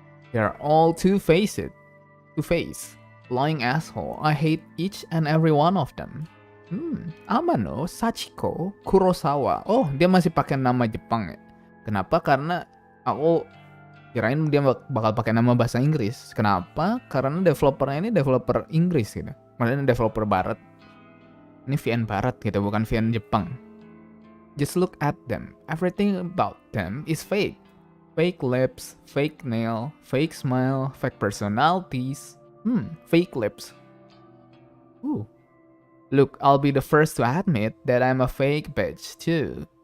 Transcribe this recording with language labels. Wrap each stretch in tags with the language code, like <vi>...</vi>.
<en>They're all two-faced, lying asshole. I hate each and every one of them. Amano, Sachiko, Kurosawa.</en> <id>Oh, dia masih pakai nama Jepang ya. Kenapa? Karena aku kirain dia bakal pakai nama bahasa Inggris. Kenapa? Karena developernya ini developer Inggris gitu. Maksudnya developer barat. Ini VN barat gitu, bukan VN Jepang.</id> <en>Just look at them. Everything about them is fake. Fake lips, fake nail, fake smile, fake personalities. Fake lips. Ooh. Look, I'll be the first to admit that I'm a fake bitch too.</en>